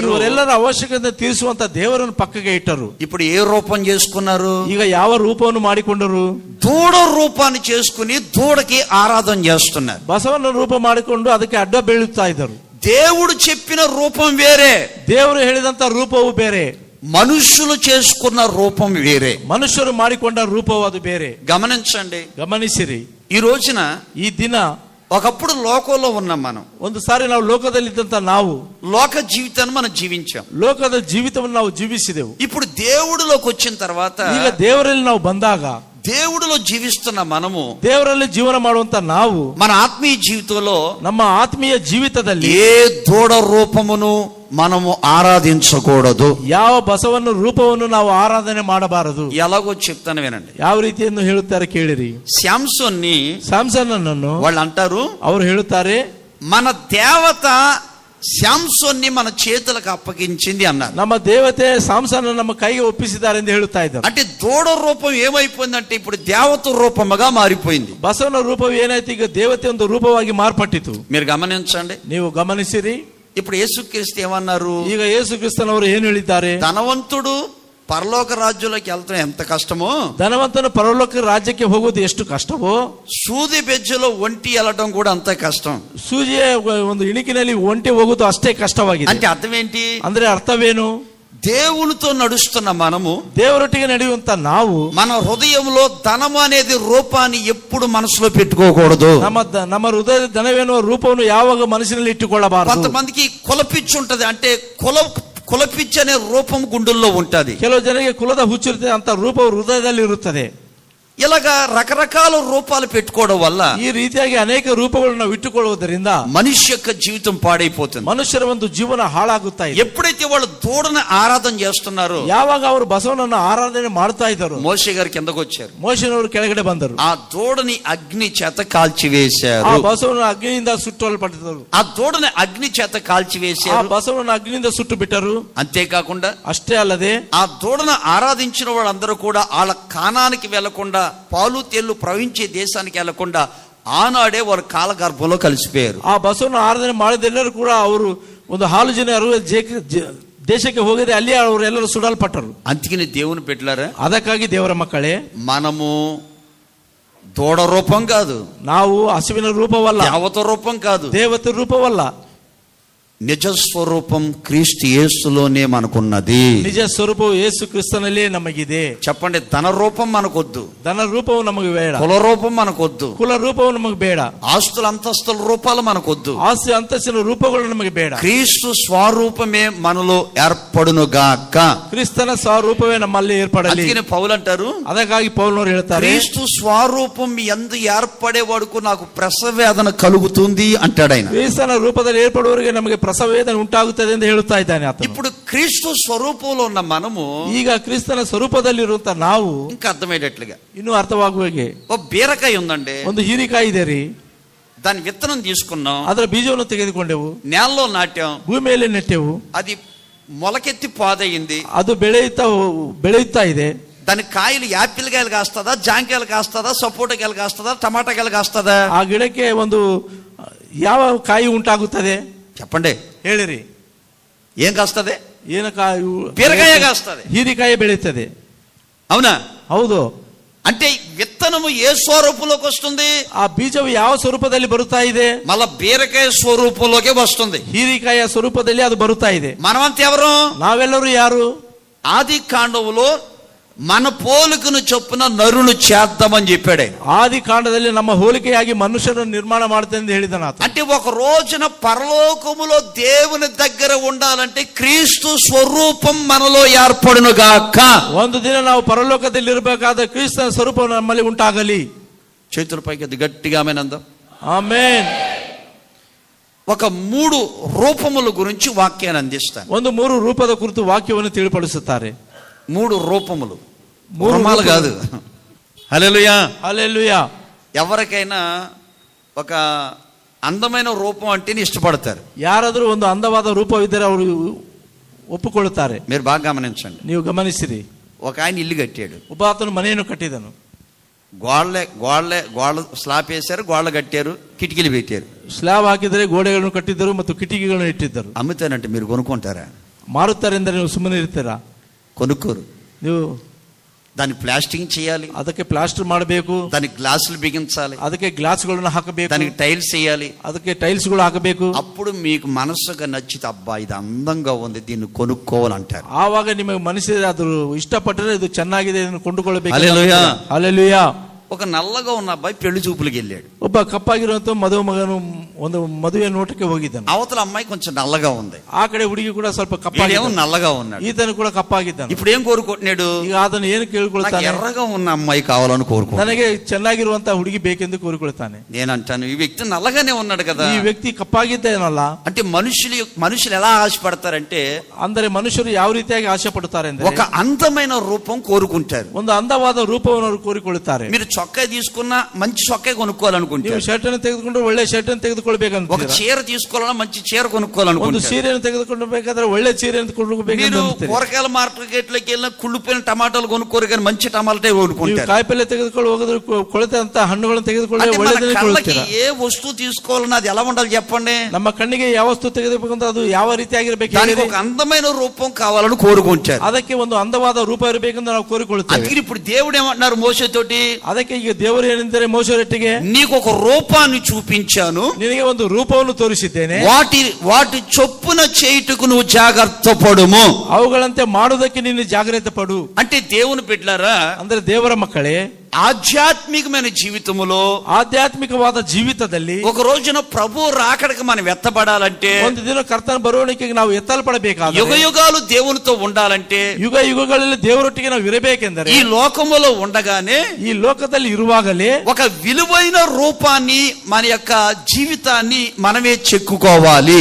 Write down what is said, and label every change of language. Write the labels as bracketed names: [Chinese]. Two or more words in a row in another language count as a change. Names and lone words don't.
[Kannada] ಇವರೆಲ್ಲರ ಅವಶ್ಯಕತೆ ತೀರಿಸುವಂತ ದೇವರನ್ನು ಪಕ್ಕಕ್ಕೆ ಇಟ್ಟರು. [Telugu] ఇప్పుడు ఏ రూపం చేసుకున్నారు? [Kannada] ಈಗ ಯಾವ ರೂಪವನ್ನು ಮಾಡಿಕೊಂಡರು? [Telugu] దూడ రూపాన్ని చేసుకుని దూడకి ఆరాధన చేస్తున్నారు. [Kannada] ಬಸವನ ರೂಪ ಮಾಡಿಕೊಂಡು ಅದಕ್ಕೆ ಅಡ್ಡ ಬೀಳುತ್ತಾ ಇದ್ದರು. [Telugu] దేవుడు చెప్పిన రూపం వేరే, [Kannada] ದೇವರು ಹೇಳಿದಂತ ರೂಪವು ಬೇರೆ, [Telugu] మనుషులు చేసుకున్న రూపం వేరే, [Kannada] ಮನುಷ್ಯರು ಮಾಡಿಕೊಂಡ ರೂಪವು ಅದು ಬೇರೆ. [Telugu] గమనించండి. [Kannada] ಗಮನಿಸಿರಿ, [Telugu] ఈ రోజున [Kannada] ಈ ದಿನ [Telugu] ఒకప్పుడు లోకంలో ఉన్నాం మనం. [Kannada] ಒಂದು ಸಾರಿ ನಾವು ಲೋಕದಲ್ಲಿದ್ದಂತ ನಾವು [Telugu] లోక జీవితాన్ని మనం జీవించాం. [Kannada] ಲೋಕದ ಜೀವಿತವನ್ನು ನಾವು ಜೀವಿಸಿದೆವು. [Telugu] ఇప్పుడు దేవుడిలోకి వచ్చిన తర్వాత [Kannada] ಈಗ ದೇವರಲ್ಲಿ ನಾವು ಬಂದಾಗ [Telugu] దేవుడిలో జీవిస్తున్న మనము, [Kannada] ದೇವರಲ್ಲಿ ಜೀವನ ಮಾಡುವಂತ ನಾವು [Telugu] మన ఆత్మీయ జీవితంలో [Kannada] ನಮ್ಮ ಆತ್ಮೀಯ ಜೀವಿತದಲ್ಲಿ [Telugu] ఏ దూడ రూపమును మనము ఆరాధించకూడదు. [Kannada] ಯಾವ ಬಸವನ ರೂಪವನ್ನು ನಾವು ಆರಾಧನೆ ಮಾಡಬಾರದು. [Telugu] ఎలాగో చెప్తాను వినండి. [Kannada] ಯಾವ ರೀತಿಯನ್ನು ಹೇಳುತ್ತಾರೆ ಕೇಳಿರಿ. [Telugu] శాంసోన్ని [Kannada] ಸಾಮ್ಸನ್ ಅನ್ನು [Telugu] వాళ్ళు అంటారు, [Kannada] ಅವರು ಹೇಳುತ್ತಾರೆ, [Telugu] మన దేవత శాంసోన్ని మన చేతులకు అప్పగించింది అన్నారు. [Kannada] ನಮ್ಮ ದೇವತೆ ಸಾಮ್ಸನ್ ನಮ್ಮ ಕೈಗೆ ಒಪ್ಪಿಸಿದ್ದಾರೆ ಎಂದು ಹೇಳುತ್ತಾ ಇದ್ದಾರೆ. [Telugu] అంటే దూడ రూపం ఏమైపోయిందంటే ఇప్పుడు దేవత రూపముగా మారిపోయింది. [Kannada] ಬಸವನ ರೂಪವು ಏನಾಯ್ತು? ಈಗ ದೇವತೆ ಒಂದು ರೂಪವಾಗಿ ಮಾರ್ಪಟ್ಟಿತು. [Telugu] మీరు గమనించండి. [Kannada] ನೀವು ಗಮನಿಸಿರಿ. [Telugu] ఇప్పుడు యేసుక్రీస్తు ఏమన్నారు? [Kannada] ಈಗ ಯೇಸು ಕ್ರಿಸ್ತನವರು ಏನು ಹೇಳಿದ್ದಾರೆ? [Telugu] ధనవంతుడు పరలోక రాజ్యంలోకి వెళ్తాం ఎంత కష్టమో, [Kannada] ಧನವಂತನು ಪರಲೋಕ ರಾಜ್ಯಕ್ಕೆ ಹೋಗುವುದು ಎಷ್ಟು ಕಷ್ಟವೋ, [Telugu] సూది బెజ్జలో ఒంటి వెళ్ళడం కూడా అంతే కష్టం. [Kannada] ಸೂಜಿಯ ಒಂದು ಇಣಿಕಿನಲ್ಲಿ ಒಂಟಿ ಹೋಗುವುದು ಅಷ್ಟೇ ಕಷ್ಟವಾಗಿದೆ. [Telugu] అంటే అర్థం ఏంటి? [Kannada] ಅಂದ್ರೆ ಅರ್ಥವೇನು? [Telugu] దేవునితో నడుస్తున్న మనము, [Kannada] ದೇವರೊಟ್ಟಿಗೆ ನಡೆಯುವಂತ ನಾವು [Telugu] మన హృదయంలో ధనము అనేది రూపాన్ని ఎప్పుడు మనసులో పెట్టుకోకూడదు. [Kannada] ನಮ್ಮ ಹೃದಯದ ಧನವೇನುವ ರೂಪವನ್ನು ಯಾವಾಗ ಮನಸ್ಸಿನಲ್ಲಿ ಇಟ್ಟುಕೊಳ್ಳಬಾರದು. [Telugu] కొంతమందికి కులపిచ్చి ఉంటది, అంటే కులపిచ్చి అనే రూపం గుండెల్లో ఉంటది. [Kannada] ಕೆಲವು ಜನರಿಗೆ ಕುಲದ ಹುಚ್ಚಿರುತ್ತೆ, ಅಂತ ರೂಪವು ಹೃದಯದಲ್ಲಿ ಇರುತ್ತದೆ. [Telugu] ఇలాగా రకరకాల రూపాలు పెట్టుకోవడం వల్ల [Kannada] ಈ ರೀತಿಯಾಗಿ ಅನೇಕ ರೂಪಗಳನ್ನು ನಾವು ಇಟ್ಟುಕೊಳ್ಳುವುದರಿಂದ [Telugu] మనిషి యొక్క జీవితం పాడైపోతుంది. [Kannada] ಮನುಷ್ಯರ ಒಂದು ಜೀವನ ಹಾಳಾಗುತ್ತಾ ಇದೆ. [Telugu] ఎప్పుడైతే వాళ్ళు దూడను ఆరాధన చేస్తున్నారో, [Kannada] ಯಾವಾಗ ಅವರು ಬಸವನನ್ನು ಆರಾಧನೆ ಮಾಡ್ತಾ ಇದ್ದರು, [Telugu] మోషే గారి కిందకు వచ్చారు. [Kannada] ಮೋಶೆನವರು ಕೆಳಗಡೆ ಬಂದರು. [Telugu] ఆ దూడని అగ్ని చేత కాల్చివేశారు. [Kannada] ಆ ಬಸವನ ಅಗ್ನಿಯಿಂದ ಸುಟ್ಟಲ್ಪಟ್ಟಿದ್ದರು. [Telugu] ఆ దూడని అగ్ని చేత [Kannada] ಆ [Telugu] కాల్చివేశారు. [Kannada] ಬಸವನ ಅಗ್ನಿಯಿಂದ ಸುಟ್ಟು ಬಿಟ್ಟರು. [Telugu] అంతేకాకుండా [Kannada] ಅಷ್ಟೇ ಅಲ್ಲದೆ [Telugu] ఆ దూడను ఆరాధించిన వాళ్ళందరూ కూడా వాళ్ళ కానానికి వెళ్లకుండా, పాలు తేళ్లు ప్రవహించే దేశానికి వెళ్లకుండా ఆనాడే వారు కాలగర్భంలో కలిసిపోయారు. [Kannada] ಆ ಬಸವನ ಆರಾಧನೆ ಮಾಡಿದೆಲ್ಲರೂ ಕೂಡ ಅವರು ಒಂದು ಹಾಲು ಜನ ದೇಶಕ್ಕೆ ಹೋಗದೆ ಅಲ್ಲಿ ಅವರೆಲ್ಲರೂ ಸುಡಲ್ಪಟ್ಟರು. [Telugu] అందుకని దేవుని పెట్టారా, [Kannada] ಅದಕ್ಕಾಗಿ ದೇವರ ಮಕ್ಕಳೇ, [Telugu] మనము దూడ రూపం కాదు, [Kannada] ನಾವು ಹಸುವಿನ ರೂಪವಲ್ಲ, [Telugu] దేవత రూపం కాదు, [Kannada] ದೇವತೆ ರೂಪವಲ್ಲ, [Telugu] నిజ స్వరూపం క్రీస్తు యేసులోనే మనకున్నది. [Kannada] ನಿಜ ಸ್ವರೂಪವು ಯೇಸು ಕ್ರಿಸ್ತನಲ್ಲೇ ನಮಗಿದೆ. [Telugu] చెప్పండి, ధన రూపం మనకొద్దు, [Kannada] ಧನ ರೂಪವು ನಮಗೆ ಬೇಡ, [Telugu] కుల రూపం మనకొద్దు, [Kannada] ಕುಲ ರೂಪವು ನಮಗೆ ಬೇಡ, [Telugu] ఆస్తుల అంతస్తుల రూపాలు మనకొద్దు, [Kannada] ಆಸ್ತಿ ಅಂತಸ್ತಿನ ರೂಪಗಳು ನಮಗೆ ಬೇಡ. [Telugu] క్రీస్తు స్వరూపమే మనలో ఏర్పడునుగాక. [Kannada] ಕ್ರಿಸ್ತನ ಸ್ವರೂಪವೇ ನಮ್ಮಲ್ಲಿ ಏರ್ಪಡಲಿ. [Telugu] అందుకని పౌలు అంటారు, [Kannada] ಅದಕ್ಕಾಗಿ ಪೌಲನವರು ಹೇಳ್ತಾರೆ, [Telugu] క్రీస్తు స్వరూపం ఎందు ఏర్పడే వరకు నాకు ప్రసవ వేదన కలుగుతుంది అంటాడు ఆయన. [Kannada] ಕ್ರಿಸ್ತನ ರೂಪದಲ್ಲಿ ಏರ್ಪಡುವವರಿಗೆ ನಮಗೆ ಪ್ರಸವ ವೇದನೆ ಉಂಟಾಗುತ್ತದೆ ಎಂದು ಹೇಳುತ್ತಾ ಇದ್ದಾನೆ ಆತನು. [Telugu] ఇప్పుడు క్రీస్తు స్వరూపంలో ఉన్న మనము, [Kannada] ಈಗ ಕ್ರಿಸ್ತನ ಸ್ವರೂಪದಲ್ಲಿರುವಂತ ನಾವು [Telugu] ఇంకా అర్థమయ్యేటట్లుగా, [Kannada] ಇನ್ನೂ ಅರ್ಥವಾಗುವಾಗೆ, [Telugu] ఓ బీరకాయ ఉందండి, [Kannada] ಒಂದು ಹೀರಿಕಾಯಿ ಇದೆ ರೀ, [Telugu] దాని విత్తనం తీసుకున్నాం, [Kannada] ಅದರ ಬೀಜವನ್ನು ತೆಗೆದುಕೊಂಡೆವು, [Telugu] నేలలో నాటాం, [Kannada] ಭೂಮಿಯಲ್ಲಿ ನೆಟ್ಟೆವು, [Telugu] అది మొలకెత్తి పాదయింది, [Kannada] ಅದು ಬೆಳೆಯುತ್ತಾ ಇದೆ. [Telugu] దాని కాయలు యాపిల్ కాయలు కాస్తుందా, జాంకాయలు కాస్తుందా, సపోటా కాయలు కాస్తుందా, టమాటా కాయలు కాస్తుందా? [Kannada] ಆ ಗಿಡಕ್ಕೆ ಒಂದು ಯಾವ ಕಾಯಿ ಉಂಟಾಗುತ್ತದೆ [Telugu] చెప్పండి, [Kannada] ಹೇಳಿರಿ. [Telugu] ఏం కాస్తుంది? [Kannada] ಏನು ಕಾಯಿ? [Telugu] బీరకాయ కాస్తుంది, [Kannada] ಹೀರಿಕಾಯಿ ಬೆಳೆಯುತ್ತದೆ. [Telugu] అవునా? [Kannada] ಹೌದು. [Telugu] అంటే విత్తనము ఏ స్వరూపంలోకి వస్తుంది? [Kannada] ಆ ಬೀಜವು ಯಾವ ಸ್ವರೂಪದಲ್ಲಿ ಬರುತ್ತಾ ಇದೆ? [Telugu] మళ్ళా బీరకాయ స్వరూపంలోకే వస్తుంది. [Kannada] ಹೀರಿಕಾಯಿಯ ಸ್ವರೂಪದಲ್ಲಿ ಅದು ಬರುತ್ತಾ ಇದೆ. [Telugu] మనమంతా ఎవరు? [Kannada] ನಾವೆಲ್ಲರೂ ಯಾರು? [Telugu] ఆది కాండములో మన పోలికను చొప్పున నరును చేద్దామని చెప్పాడు. [Kannada] ಆದಿ ಕಾಂಡದಲ್ಲಿ ನಮ್ಮ ಹೋಲಿಕೆಯಾಗಿ ಮನುಷ್ಯರನ್ನು ನಿರ್ಮಾಣ ಮಾಡುತ್ತೇನೆ ಎಂದು ಹೇಳಿದನು ಆತ. [Telugu] అంటే ఒక రోజున పరలోకములో దేవుని దగ్గర ఉండాలంటే క్రీస్తు స్వరూపం మనలో ఏర్పడునుగాక. [Kannada] ಒಂದು ದಿನ ನಾವು ಪರಲೋಕದಲ್ಲಿ ಇರಬೇಕಾದ ಕ್ರಿಸ್ತನ ಸ್ವರೂಪ ನಮ್ಮಲ್ಲಿ ಉಂಟಾಗಲಿ. [Telugu] చేతుల పైకి అది గట్టిగా ఆమేనందాం. [Kannada] ಆಮೆನ್. [Telugu] ఒక 3 రూపముల గురించి వాక్యాన్ని అందిస్తాను. [Kannada] ಒಂದು 3 ರೂಪದ ಕುರಿತು ವಾಕ್ಯವನ್ನು ತಿಳಿಪಡಿಸುತ್ತಾರೆ. [Telugu] 3 రూపములు, రూపాలు కాదు. హల్లెలూయా. హల్లెలూయా. ఎవరికైనా ఒక అందమైన రూపం అంటేనే ఇష్టపడతారు. [Kannada] ಯಾರಾದರೂ ಒಂದು ಅಂದವಾದ ರೂಪವಿದ್ದರೆ ಅವರು ಒಪ್ಪಿಕೊಳ್ಳುತ್ತಾರೆ. [Telugu] మీరు బాగా గమనించండి. [Kannada] ನೀವು ಗಮನಿಸಿರಿ, [Telugu] ఒక ఆయన ఇల్లు కట్టాడు. [Kannada] ಒಬ್ಬ ಆತನು ಮನೆಯನ್ನು ಕಟ್ಟಿದನು. [Telugu] గోడలు స్లాబ్ వేశారు, గోడలు కట్టారు, కిటికీలు పెట్టారు. [Kannada] ಸ್ಲಾಬ್ ಹಾಕಿದರೆ ಗೋಡೆಗಳನ್ನು ಕಟ್ಟಿದ್ದರು ಮತ್ತು ಕಿಟಕಿಗಳನ್ನು ಇಟ್ಟಿದ್ದರು. [Telugu] అమ్ముతానంటే మీరు కొనుక్కుంటారా? [Kannada] ಮಾರುತ್ತಾರೆ ಎಂದರೆ ನೀವು ಸುಮ್ಮನೆ ಇರ್ತೀರಾ? [Telugu] కొనుక్కోరు. [Kannada] ನೀವು [Telugu] దానికి ప్లాస్టింగ్ చేయాలి, [Kannada] ಅದಕ್ಕೆ ಪ್ಲಾಸ್ಟರ್ ಮಾಡಬೇಕು, [Telugu] దానికి గ్లాసులు బిగించాలి, [Kannada] ಅದಕ್ಕೆ గ్లాసుಗಳನ್ನು ಹಾಕಬೇಕು, [Telugu] దానికి టైల్స్ వేయాలి, [Kannada] ಅದಕ್ಕೆ టైల్స్ಗಳು ಹಾಕಬೇಕು. [Telugu] అప్పుడు మీకు మనసుగా నచ్చితే అబ్బా ఇది అందంగా ఉంది దీన్ని కొనుక్కోవాలంటారు. [Kannada] ಆವಾಗ ನಿಮಗೆ ಮನಸ್ಸಿಗೆ ಅದು ಇಷ್ಟಪಟ್ಟರೆ ಇದು ಚೆನ್ನಾಗಿದೆ ಇದನ್ನು ಕೊಂಡುಕೊಳ್ಳಬೇಕು. [Telugu] హల్లెలూయా, హల్లెలూయా. ఒక నల్లగా ఉన్న అబ్బాయి పెళ్లి చూపులకు వెళ్ళాడు. [Kannada] ಒಬ್ಬ ಕಪ್ಪಾಗಿರುವಂತ ಮದುವೆ ಮಗನು ಒಂದು ಮದುವೆ ನೋಟಕ್ಕೆ ಹೋಗಿದ್ದನು. [Telugu] అవతల అమ్మాయి కొంచెం నల్లగా ఉంది, [Kannada] ಆ ಕಡೆ ಹುಡುಗಿ ಕೂಡ ಸ್ವಲ್ಪ ಕಪ್ಪಾಗಿದ್ದನು, [Telugu] నల్లగా ఉన్నాడు. [Kannada] ఈతను ಕೂಡ ಕಪ್ಪಾಗಿದ್ದನು. [Telugu] ఇప్పుడు ఏం కోరుకుంటున్నాడు? [Kannada] ಈಗ ಅದನ್ನು ಏನು ಕೇಳಿಕೊಳ್ತಾನೆ? [Telugu] ఎర్రగా ఉన్న అమ్మాయి కావాలని కోరుకుంటాడు. [Kannada] ನನಗೆ ಚೆನ್ನಾಗಿರುವಂತಹ ಹುಡುಗಿ ಬೇಕೆಂದು ಕೋರಿಕೊಳ್ತಾನೆ. [Telugu] నేనంటాను ఈ వ్యక్తి నల్లగానే ఉన్నాడు కదా, [Kannada] ಈ ವ್ಯಕ್ತಿ ಕಪ್ಪಾಗಿದ್ದೇನಲ್ಲ. [Telugu] అంటే మనుషులు ఎలా ఆశపడతారంటే, [Kannada] ಅಂದರೆ ಮನುಷ್ಯರು ಯಾವ ರೀತಿಯಾಗಿ ಆಸೆ ಪಡುತ್ತಾರೆ ಅಂದ್ರೆ [Telugu] ఒక అందమైన రూపం కోరుకుంటారు. [Kannada] ಒಂದು ಅಂದವಾದ ರೂಪವನ್ನು ಅವರು ಕೋರಿಕೊಳ್ಳುತ್ತಾರೆ. [Telugu] మీరు చొక్కా తీసుకున్నా మంచి చొక్కా కొనుక్కోవాలనుకుంటారు. [Kannada] ನೀವು ಶರ್ಟ್ ಅನ್ನು ತೆಗೆದುಕೊಂಡು ಒಳ್ಳೆ ಶರ್ಟ್ ಅನ್ನು ತೆಗೆದುಕೊಳ್ಬೇಕಂತ. [Telugu] ఒక చీర తీసుకోవాలన్నా మంచి చీర [Kannada] ಒಂದು [Telugu] కొనుక్కోవాలనుకుంటారు. [Kannada] ಸೀರೆಯನ್ನು ತೆಗೆದುಕೊಳ್ಳಬೇಕಾದ್ರೆ ಒಳ್ಳೆ ಸೀರೆಯನ್ನು ಕೊಂಡುಕೋಬೇಕು. [Telugu] మీరు కూరగాయల మార్కెట్లోకి వెళ్ళిన కుళ్ళిపోయిన టమాటాలు కొనుక్కోరు కానీ మంచి టమాటాలే కొనుక్కుంటారు. [Kannada] ಕಾಯಿಪಲ್ಲೆ ತೆಗೆದುಕೊಂಡು ಹೋಗಿದ್ರೆ ಕೊಳೆತಂತ ಹಣ್ಣುಗಳನ್ನು ತೆಗೆದುಕೊಳ್ಳಿ ಒಳ್ಳೆದನ್ನೇ ಕೊಳ್ಳುತ್ತೀರಾ. [Telugu] ఏ వస్తువు తీసుకోవాలన్నా అది ఎలా ఉండాలి చెప్పండి? [Kannada] ನಮ್ಮ ಕಣ್ಣಿಗೆ ಯಾವ ವಸ್ತು ತೆಗೆದುಬೇಕಂತ ಅದು ಯಾವ ರೀತಿಯಾಗಿರಬೇಕು? [Telugu] దానికి ఒక అందమైన రూపం కావాలని కోరుకుంటారు. [Kannada] ಅದಕ್ಕೆ ಒಂದು ಅಂದವಾದ ರೂಪ ಇರಬೇಕೆಂದು ನಾವು ಕೋರಿಕೊಳ್ಳುತ್ತೇವೆ. [Telugu] అందుకే ఇప్పుడు దేవుడు ఏమంటున్నారు మోషేతోటి? [Kannada] ಅದಕ್ಕೆ ಈಗ ದೇವರು ಏನೆಂದರೆ ಮೋಶೆಯೊಟ್ಟಿಗೆ [Telugu] నీకు ఒక రూపాన్ని చూపించాను, [Kannada] ನಿನಗೆ ಒಂದು ರೂಪವನ್ನು ತೋರಿಸಿದ್ದೇನೆ, [Telugu] వాటి చొప్పున చేయుటకు నువ్వు జాగ్రత్త పడుము, [Kannada] ಅವುಗಳಂತೆ ಮಾಡುವುದಕ್ಕೆ ನೀನು ಜಾಗ್ರತೆ ಪಡು. [Telugu] అంటే దేవుని బిడ్డలారా, [Kannada] ಅಂದ್ರೆ ದೇವರ ಮಕ್ಕಳೇ, [Telugu] ఆధ్యాత్మికమైన జీవితములో [Kannada] ಆಧ್ಯಾತ್ಮಿಕವಾದ ಜೀವಿತದಲ್ಲಿ [Telugu] ఒక రోజున ప్రభు రాకడకి మనం ఎత్తబడాలంటే, [Kannada] ಒಂದು ದಿನ ಕರ್ತನ ಬರುವಣಿಗೆಗೆ ನಾವು ಎತ್ತಲ್ಪಡಬೇಕಾದರೆ, [Telugu] యుగ యుగాలు దేవునితో ఉండాలంటే, [Kannada] ಯುಗ ಯುಗಗಳಲ್ಲಿ ದೇವರೊಟ್ಟಿಗೆ ನಾವು ಇರಬೇಕೆಂದರೆ [Telugu] ఈ లోకములో ఉండగానే [Kannada] ಈ ಲೋಕದಲ್ಲಿ ಇರುವಾಗಲೇ [Telugu] ఒక విలువైన రూపాన్ని మన యొక్క జీవితాన్ని మనమే చెక్కుకోవాలి.